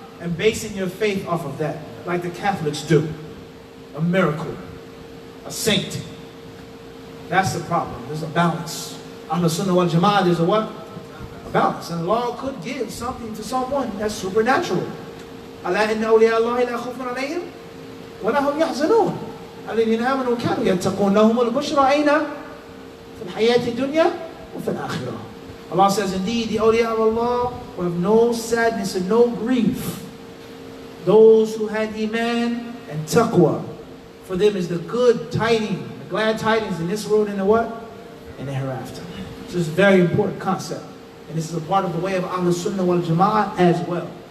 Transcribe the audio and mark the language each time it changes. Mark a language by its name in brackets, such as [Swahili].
[English] And basing your faith off of that. Like the Catholics do. A miracle. A saint. That's the problem. There's a balance. Ahlul Sunnah wal Jama'ah, there's a what? A balance. And Allah could give something to someone that's supernatural. [Arabic] ألا إن أولياء الله لا خوف عليهم ولا هم يحزنون الذين آمنوا كانوا يتقون لهم البشرى أين في الحياة الدنيا وفي الآخرة. [English] Allah says, indeed, the awliya of Allah will have no sadness and no grief. Those who had Iman and Taqwa, for them is the good tidings, the glad tidings in this world and the what? In the hereafter. This is a very important concept. And this is a part of the way of Ahlul Sunnah wal Jama'ah as well.